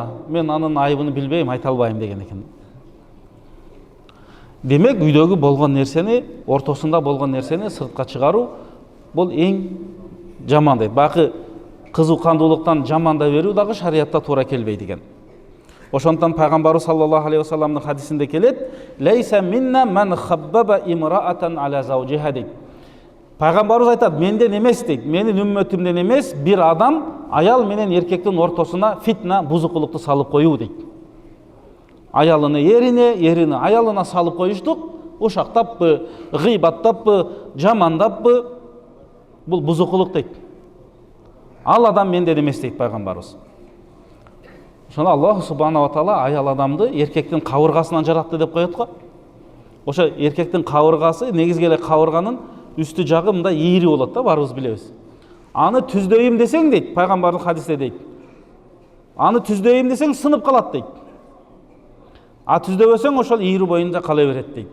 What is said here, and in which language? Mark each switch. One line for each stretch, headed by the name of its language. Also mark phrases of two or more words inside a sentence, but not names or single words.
Kyrgyz: Мен анын айыбын билбейм, айта албайм деген экен. Демек, үйдөгү болгон нерсени, ортосунда болгон нерсени сыртка чыгаруу бул эң жаман дейт. Бакы кызуу кандуулуктан жаманда берүү дагы шариятта туура келбейт экен. Ошондон пайгамбарыбыз
Arabic: صلى الله عليه وسلم
Kyrgyz: хадисинде келет:
Arabic: "ليس منا من خبب امرأة على زوجها" дейт.
Kyrgyz: Пайгамбарыбыз айтат, менден эмес дейт, менин үммөтүмдөн эмес бир адам аял менен эркектин ортосуна фитна, бузукулукту салып коюу дейт. Аялыны эрине, эрини аялына салып коюштук, ушактаппы, гыйбаттаппы, жамандаппы, бул бузукулук дейт. Ал адам менден эмес дейт пайгамбарыбыз. Ошондо
Arabic: الله سبحانه وتعالى
Kyrgyz: аял адамды эркектин кабыргасынан жаратты деп коет го. Ошо эркектин кабыргасы, негизги эле кабырганын үстү жагы мындай ийри болот да, баарыбыз билебиз. Аны түздөйм десең дейт, пайгамбардын хадисте дейт. Аны түздөйм десең сынып калат дейт. А түздөбөсөң ошол ийри боюнда кала берет дейт.